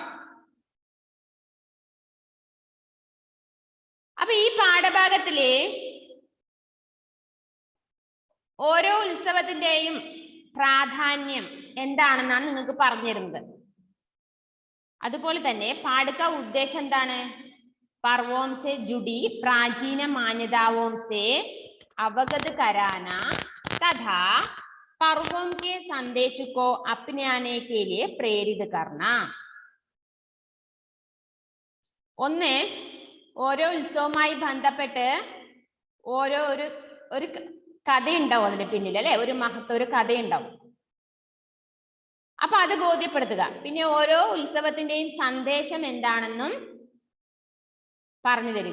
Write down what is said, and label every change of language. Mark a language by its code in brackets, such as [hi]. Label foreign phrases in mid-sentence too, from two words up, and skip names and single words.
[ml] അപ്പൊ ഈ പാഠഭാഗത്തില് ഓരോ ഉത്സവത്തിന്റെയും പ്രാധാന്യം എന്താണെന്നാണ് നിങ്ങൾക്ക് പറഞ്ഞിരുന്നത്. അതുപോലെ തന്നെ പാഠക ഉദ്ദേശം എന്താണ്? [hi] पर्वों से जुड़ी प्राचीन मान्यताओं से अवगत कराना तथा पर्वों के संदेश को अपनाने के लिए प्रेरित करना. [ml] ഒന്ന്, ഓരോ ഉത്സവവുമായി ബന്ധപ്പെട്ട് ഓരോ ഒരു കഥയുണ്ടാവും അതിന്റെ പിന്നിൽ അല്ലെ, ഒരു മഹത്വം, ഒരു കഥയുണ്ടാവും. അപ്പൊ അത് ബോധ്യപ്പെടുത്തുക. പിന്നെ ഓരോ ഉത്സവത്തിന്റെയും സന്ദേശം എന്താണെന്നും പറഞ്ഞു തരിക.